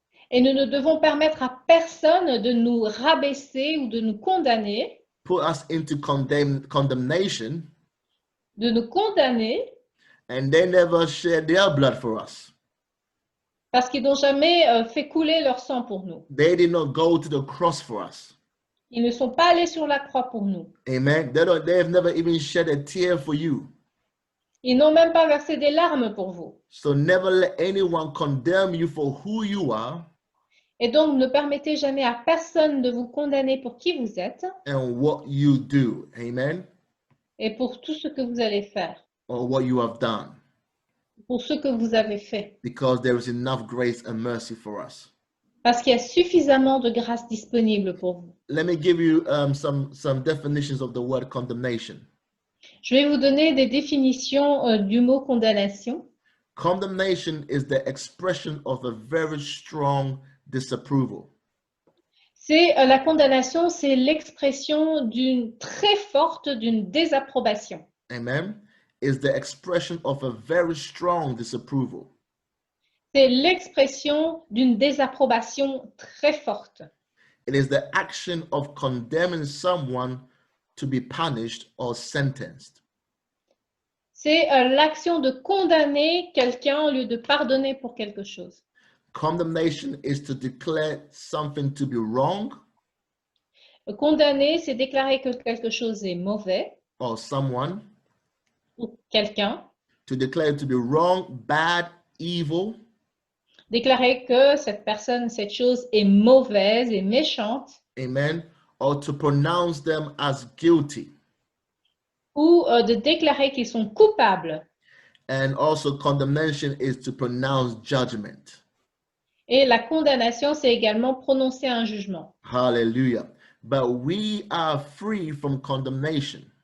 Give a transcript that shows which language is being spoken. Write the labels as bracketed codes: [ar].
[fr] Et nous ne devons permettre à personne de nous rabaisser ou de nous condamner, [en] Put us into condemnation, [fr] de nous condamner [en] and they never shed their blood for us. [fr] parce qu'ils n'ont jamais fait couler leur sang pour nous. [en] They did not go to the cross for us. [fr] Ils ne sont pas allés sur la croix pour nous. [en] Amen. They have never even shed a tear for you. [fr] Ils n'ont même pas versé des larmes pour vous. [en] So never let anyone condemn you for who you are [fr] Et donc, ne permettez jamais à personne de vous condamner pour qui vous êtes [en] and what you do. Amen. [fr] et pour tout ce que vous allez faire, [en] Or what you have done. [fr] pour ce que vous avez fait. [en] Because there is enough grace and mercy for us. [fr] Parce qu'il y a suffisamment de grâce disponible pour vous. [en] Let me give you some definitions of the word condemnation. [fr] Je vais vous donner des définitions du mot condamnation. [en] Condemnation is the expression of a very strong disapproval. [fr] La condamnation, c'est l'expression d'une très forte, d'une désapprobation. [en] Amen. Is the expression of a very strong disapproval. [fr] C'est l'expression d'une désapprobation très forte. [en] It is the action of condemning someone to be punished or sentenced. [fr] C'est l'action de condamner quelqu'un au lieu de pardonner pour quelque chose. [en] Condemnation is to declare something to be wrong [fr] Condamner, c'est déclarer que quelque chose est mauvais [en] or someone, [fr] ou quelqu'un. [en] to declare it to be wrong, bad, evil, [fr] Déclarer que cette personne, cette chose est mauvaise et méchante. [en] amen, or to pronounce them as guilty. [fr] Ou de déclarer qu'ils sont coupables. [en] And also condemnation is to pronounce judgment. [fr] Et la condamnation, c'est également prononcer un jugement. [en] Hallelujah. But we are free from condemnation.